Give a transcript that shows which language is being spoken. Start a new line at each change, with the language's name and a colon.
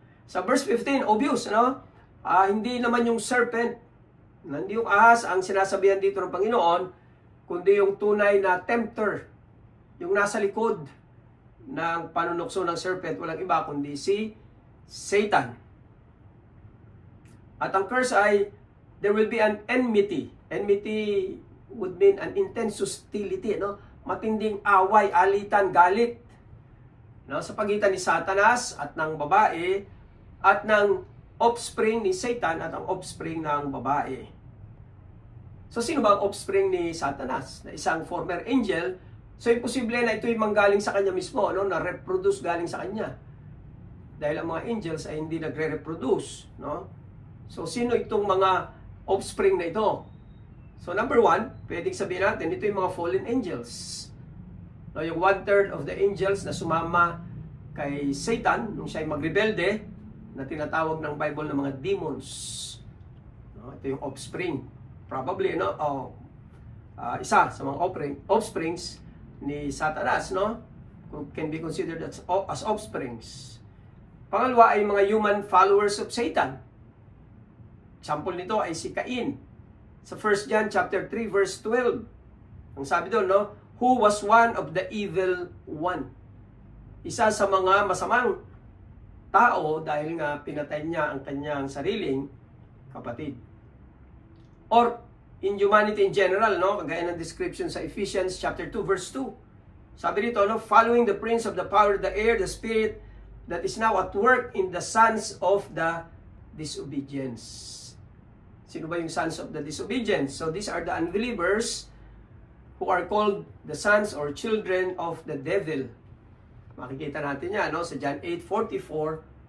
Filipino: Sa verse 15, obvious, no? Hindi naman yung serpent, hindi yung ahas ang sinasabihan dito ng Panginoon, kundi yung tunay na tempter, yung nasa likod ng panunukso ng serpent, walang iba kundi si Satan. At ang curse ay,
English: there will be an enmity. Enmity would mean an intense hostility, no?
Filipino: Matinding away, alitan, galit, no? Sa pagitan ni Satanas at ng babae at ng offspring ni Satan at ang offspring ng babae. So sino ba ang offspring ni Satanas? Na isang former angel. So imposible na ito'y manggaling sa kanya mismo, no? Na reproduce galing sa kanya. Dahil ang mga angels ay hindi nagre-reproduce, no? So sino itong mga offspring na ito? So number one, pwedeng sabihin natin, ito yung mga fallen angels. No, yung 1/3 of the angels na sumama kay Satan nung siya ay magrebelde, na tinatawag ng Bible ng mga demons. No, ito yung offspring. Probably, no? Isa sa mga offsprings ni Satanas, no?
English: Can be considered as offsprings. Pangalawa ay mga human followers of Satan.
Filipino: Example nito ay si Cain. Sa 1 John chapter 3 verse 12. Ang sabi doon, no?
English: Who was one of the evil one.
Filipino: Isa sa mga masamang tao dahil nga pinatay niya ang kanyang sariling kapatid.
English: Or in humanity in general,
Filipino: no? Kagaya ng description sa Ephesians chapter 2 verse 2. Sabi dito, no?
English: Following the prince of the power of the air, the spirit that is now at work in the sons of the disobedience.
Filipino: Sino ba yung
English: sons of the disobedience? So these are the unbelievers who are called the sons or children of the devil.
Filipino: Makikita natin yan, no?
English: Sa John 8:44